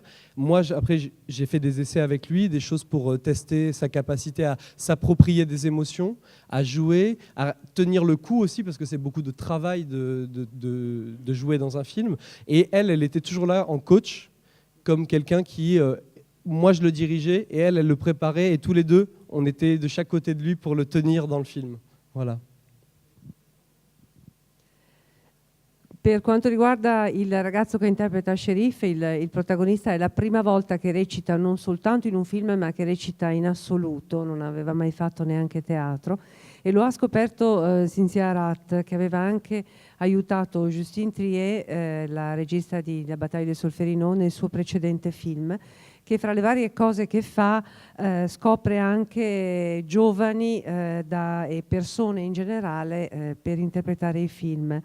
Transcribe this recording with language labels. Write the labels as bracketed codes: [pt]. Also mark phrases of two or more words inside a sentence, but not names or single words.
[fr] Moi, après, j'ai fait des essais avec lui, des choses pour tester sa capacité à s'approprier des émotions, à jouer, à tenir le coup aussi, parce que c'est beaucoup de travail de jouer dans un film. Et elle était toujours là en coach, comme quelqu'un qui... moi, je le dirigeais, et elle le préparait, et tous les deux, on était de chaque côté de lui pour le tenir dans le film. Voilà. [it] Per quanto riguarda il ragazzo che interpreta Sherif, il protagonista, è la prima volta che recita non soltanto in un film, ma che recita in assoluto, non aveva mai fatto neanche teatro, e lo ha scoperto Cynthia Rath, che aveva anche aiutato Justine Triet, la regista di La battaglia del Solferino, nel suo precedente film, che fra le varie cose che fa scopre anche giovani e persone in generale per interpretare i film.